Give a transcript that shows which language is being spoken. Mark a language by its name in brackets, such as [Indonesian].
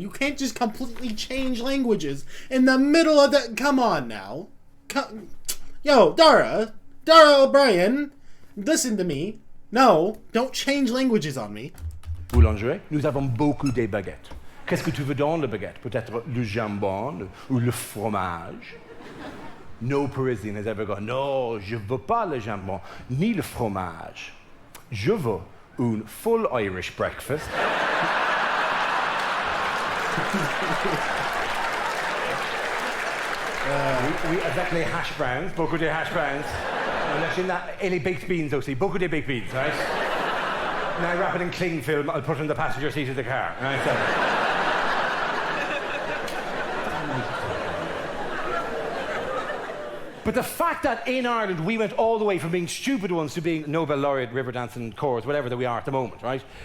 [English] You can't just completely change languages in the middle of the... Come on, now. Yo, Dara O'Brien, listen to me. No, don't change languages on me. [French] Boulangerie, nous avons beaucoup de baguettes. Qu'est-ce que tu veux dans le baguette? Peut-être le jambon ou le fromage. [English] No Parisian has ever gone, no, [French] je veux pas le jambon, ni le fromage. Je veux un full Irish breakfast. Oui, avec les hash browns, beaucoup de hash browns. Et les baked beans aussi, beaucoup de baked beans, [English] right? Now I wrap it in cling film, I'll put it in the passenger seat of the car. Right, so. But the fact that in Ireland we went all the way from being stupid ones to being Nobel laureate, river dancing, chorus, whatever that we are at the moment, right?